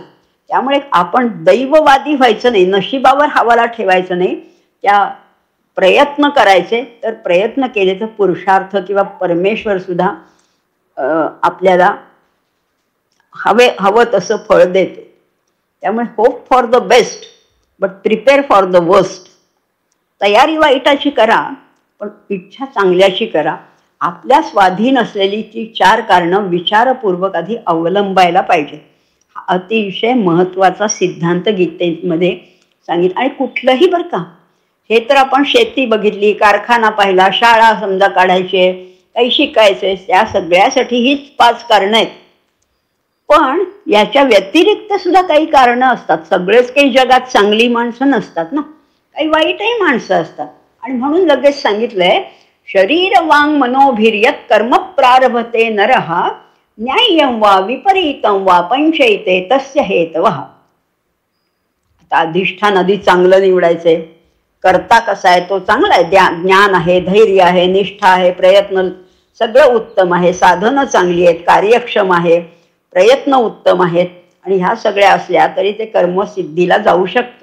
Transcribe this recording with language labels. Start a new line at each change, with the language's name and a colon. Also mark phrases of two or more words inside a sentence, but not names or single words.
Marathi: त्यामुळे आपण दैववादी व्हायचं नाही, नशिबावर हवाला ठेवायचं नाही, त्या प्रयत्न करायचे. तर प्रयत्न केले तर पुरुषार्थ किंवा परमेश्वर सुद्धा आपल्याला हवं तसं फळ देतो.
English: त्यामुळे hope for the best but prepare for the worst.
Marathi: तयारी वाईटाची करा पण इच्छा चांगल्याची करा. आपल्या स्वाधीन असलेली ती 4 कारणं विचारपूर्वक आधी अवलंबायला पाहिजे. हा अतिशय महत्त्वाचा सिद्धांत गीतेमध्ये सांगितलं. आणि कुठलंही बरं का, हे तर आपण शेती बघितली, कारखाना पाहिला, शाळा समजा काढायचे, काही शिकायचे, त्या सगळ्यासाठी हीच 5 कारणं आहेत. पण याच्या व्यतिरिक्त सुद्धा काही कारणं असतात. सगळेच काही जगात चांगली माणसं नसतात ना, काही वाईटही माणसं असतात. आणि म्हणून लगेच सांगितलंय
Sanskrit: शरीर वांग मनोभिर्यत कर्म प्रारभते नरहा न्याय्यं वा विपरीतं वा पंचैते तस्य हेतवः.
Marathi: आता अधिष्ठान आधी चांगलं निवडायचंय. करता कसा आहे तो चांगला आहे, ज्ञान आहे, धैर्य आहे, निष्ठा आहे, प्रयत्न सगळं उत्तम आहे, साधनं चांगली आहेत, कार्यक्षम आहे, प्रयत्न उत्तम आहेत आणि ह्या सगळ्या असल्या तरी ते कर्मसिद्धीला जाऊ शकतं.